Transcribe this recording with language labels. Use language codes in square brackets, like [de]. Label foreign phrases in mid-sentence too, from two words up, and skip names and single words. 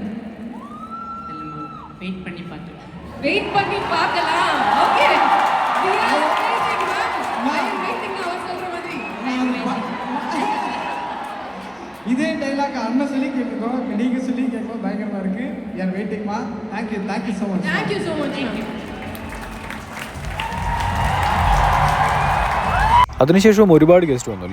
[ta] வெயிட் பண்ணி பார்த்துருக்கேன். வெயிட் பண்ணி பார்க்கலாம். ஓகே, இதே டைலாக் அண்ணன் சொல்லி கேட்டுக்கோம், நீங்கள் சொல்லி கேட்கும் பயங்கரமாக இருக்குது. என் வெயிட்டிங்மா. [en] thank you so much. thank you so much. [ml] അതിനുശേഷവും ഒരുപാട് ഗസ്റ്റ് വന്നു.